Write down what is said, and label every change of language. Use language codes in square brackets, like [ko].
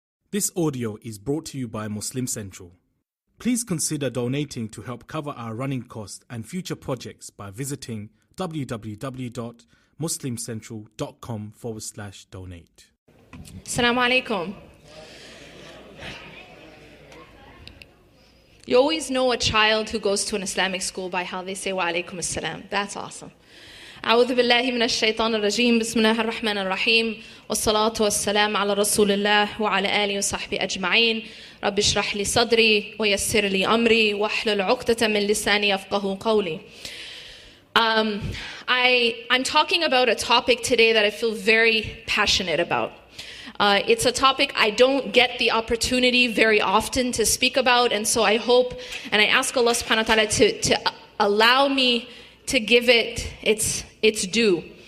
[en] This audio is brought to you by Muslim Central. Please consider donating to help cover our running costs and future projects by visiting www.muslimcentral.com/donate. Assalamu alaikum. You always know a child who goes to an Islamic school by how they say wa alaikum assalam. That's awesome. [ar] أعوذ بالله من الشيطان الرجيم بسم الله الرحمن الرحيم والصلاة والسلام على رسول الله وعلى آله وصحبه أجمعين رب اشرح لي صدري ويسر لي أمري واحلل عقدة من لساني يفقهوا قولي. [en] I'm talking about a topic today that I feel very passionate about. It's a topic I don't get the opportunity very often to speak about, and so I hope and I ask Allah subhanahu wa ta'ala to allow me to give it its due.